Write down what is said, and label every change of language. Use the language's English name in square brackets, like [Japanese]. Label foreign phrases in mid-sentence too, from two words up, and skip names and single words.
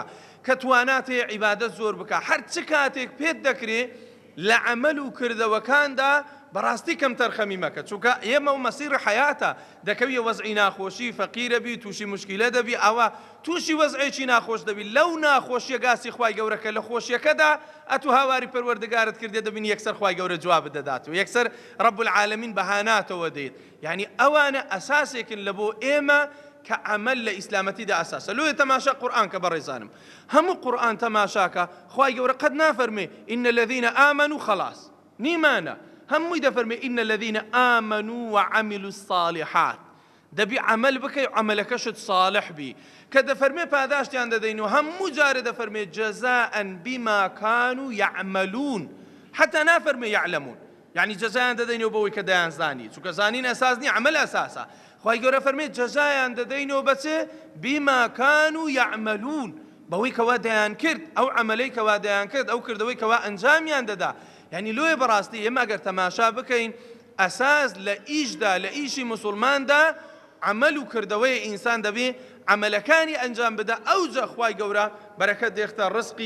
[Central Kurdish] کە تواناتێ عیبادەت زۆر بکە هەر چ کاتێک پێت دەکرێت لە عەمەل و کردەوەکاندا بەڕاستی کەم تەرخەمی مەکە چونکە ئێمە و مەسیری حەیاتە دەکەویە وەزعی ناخۆشی فەقیرە بی تووشی مشکیلە دەبی ئەوە تووشی وەزعێکی ناخۆش دەبی لەو ناخۆشیە گاسی خوای گەورەکە لە خۆشیەکەدا ئەتو هاواری پەروەردگارت کردێ دەبین یەکسەر خوای گەورە جوابت دەدات و یەکسەر [Arabic] ڕەب العالەمین [Central Kurdish] بەهاناتەوە دێت. یعنی ئەوانە ئەساسێکن لە بۆ ئێمە کە عەمەل لە ئیسلامەتیدا ئەساسە. لۆیە تەماشا قورئان کە بەڕێزانم هەموو قورئان تەماشاکە خوای گەورە قەت نافەرمێ [Arabic] إن الذين آمنوا [Central Kurdish] خلاص نیمانە هەمووی دەفەرمێ [Arabic] إن الذين آمنوا وعملوا الصالحات [Central Kurdish] دەبی عەمەل بکەی و عەمەلەکەشت صالح بی کە دەفەرمێ پاداشتیان دەدەین و هەموو جارە دەفەرمێ [Arabic] جەزاء بما كانوا يعملون [Central Kurdish] حتى نافەرمێ يعلمون يعني جەزایان دەدەینەوە بەوەی کە دەیانزانی چونکە زانین ئەساس نییە عەمەل ئەساسە. خوای گەورە فەرمێ جەزایان دەدەینەوە بەچێ [Arabic] بما كانوا يعملون [Central Kurdish] بەوەی کەوا دەیان کرد ئەو عەمەلەی کەوا دەیان کرد ئەو کردەوەی کەوا ئەنجامیان دەدا. یعنی لۆیە بەڕاستی ئێمە ئەگەر تەماشا بکەین ئەساس لە ئیشدا لە ئیشی موسڵماندا عەمەل و کردەوەی ئینسان دەبێ عەمەلەکانی ئەنجام بدە ئەوجا خوای گەورە بەرەکەت دێختە ڕزقی